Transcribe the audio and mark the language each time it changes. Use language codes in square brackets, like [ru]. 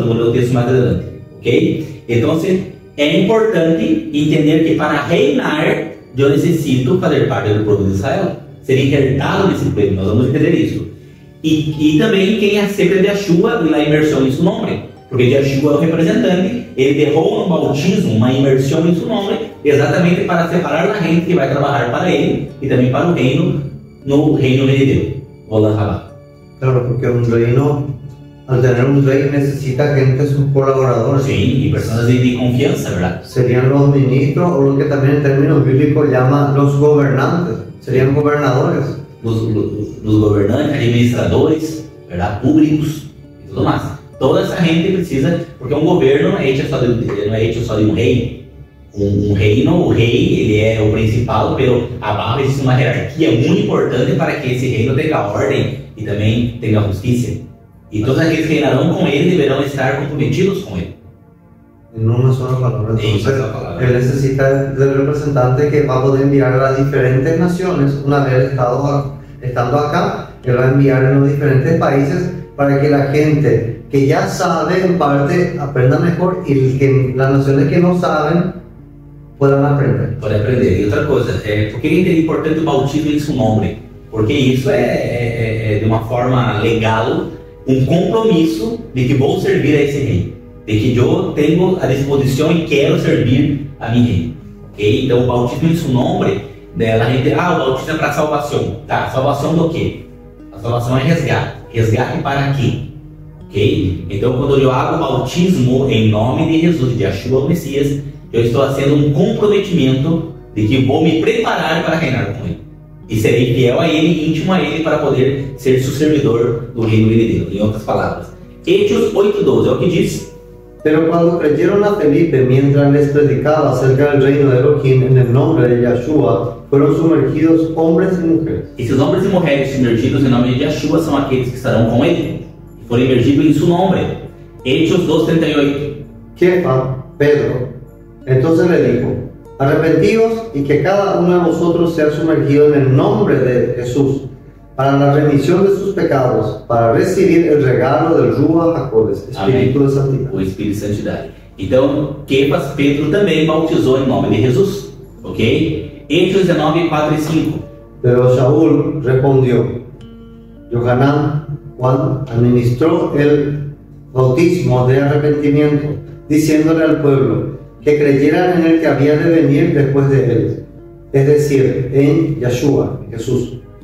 [pt] Vamos ler o texto mais adelante, ok? Então, é importante entender que para reinar, eu necessito fazer parte do povo de Israel, ser enxertado nesse povo. Nós vamos entender isso. E também quem aceita de Yeshua na imersão em seu nome. Porque Yeshua é o representante, ele derrou no bautismo uma imersão em seu nome, exatamente para separar a gente que vai trabalhar para ele e também para o reino, no reino venidero. [es] Claro, porque un reino, al tener un rey, necesita gente, sus colaboradores. Sí, y personas de confianza, ¿verdad? Serían los ministros, o lo que también en términos bíblicos llama los gobernantes, serían gobernadores. Los gobernantes, administradores, ¿verdad? Públicos y todo más. [pt] Toda essa gente precisa, porque um governo não é hecho só de um rei. Um reino, o rei, ele é o principal, pero abaixo existe uma hierarquia muito importante para que esse reino tenha ordem e também tenha justiça. E todos aqueles que reinarão com ele deverão estar comprometidos com ele. [es] en una sola palabra. Entonces, una sola palabra. él necesita del representante que va a poder enviar a las diferentes naciones. Una vez estando acá, él va a enviar en los diferentes países para que la gente que ya sabe en parte aprenda mejor y que las naciones que no saben puedan aprender. [pt] Pode aprender. E outra coisa, por que é importante o batismo em seu nome? Porque isso de uma forma legal, um compromisso de que vou servir a esse rei, de que eu tenho a disposição e quero servir a meu rei. Okay? Então, o batismo em seu nome, a gente, o batismo é para salvação. Tá, salvação do quê? A salvação é resgate. Resgate para quê? Ok? Então, quando eu hago o batismo em nome de Jesus, de Yeshua, o Messias, eu estou fazendo um comprometimento de que vou me preparar para reinar com ele. E serei fiel a ele, íntimo a ele, para poder ser seu servidor do reino venidero. Em outras palavras, Hechos 8:12 é o que diz. [es] Pero cuando creyeron a Felipe mientras les predicaba acerca del reino de Elohim en el nombre de Yeshua, fueron sumergidos hombres y mujeres. [pt] Esses homens e mulheres sumergidos em nome de Yeshua são aqueles que estarão com ele e foram imergidos em seu nome. [es] Hechos 2:38. Kefa, Pedro, entonces le dijo: arrepentíos y que cada uno de vosotros sea sumergido en el nombre de Jesús para la remisión de sus pecados, para recibir el regalo del Ruach HaKodesh, [pt] Espírito de Santidade. O Espírito de Santidade. Então, Kefas, Pedro também bautizou em nome de Jesus. Ok? Hechos 19, 4 e 5. [es] Pero Shaul respondió: Yohanan, Juan, administró el bautismo de arrepentimiento, diciéndole al pueblo que creyeran en el que había de venir después de él, es decir, en Yeshua, Jesús.